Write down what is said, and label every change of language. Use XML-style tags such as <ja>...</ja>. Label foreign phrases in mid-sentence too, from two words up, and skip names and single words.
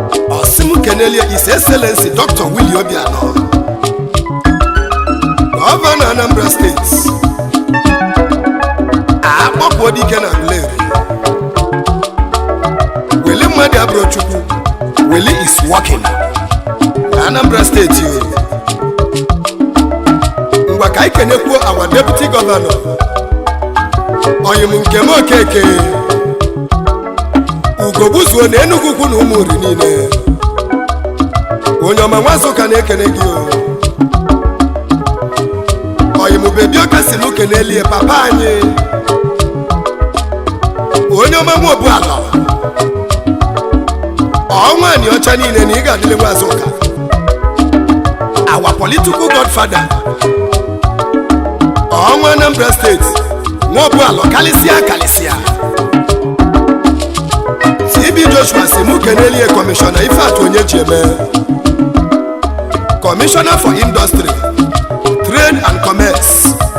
<ig>Ọ sị mụ kene lie His Excellency Doctor Willie Obianọ. Gọvanọ Anambra Steeti. Akpọpụo dike na Aguleri. Weli mmadụ abụrụ Chukwu.</ig> <en>Weli is working.</en> <ig>Na Anambra Steeti o. Ngwa ka anyị kenekwuo</ig> <en>our deputy governor.</en> <ig>Oyim nke m Okeke. Ugo buzuo na Enugu ukwu na Ụmụeri niile. Onye ọma nwa Nsụka na-ekene gị o. Oyim bebi Ọka si m kenelie papa anyị. Onye ọma nwa Obuala. Ọnwa anyị ọcha niile na ị ga-adịle nwa Nsụka.</ig> <en>Our political godfather.</en> <ig>Ọnwa Anambra State. Nwa Obuala kalịsịa kalịsịa. T B Joshua si mụ kenelie kọmishọna Ifeatụ Onyechieme.</ig> <en>Commissioner for Industry, Trade and Commerce.</en>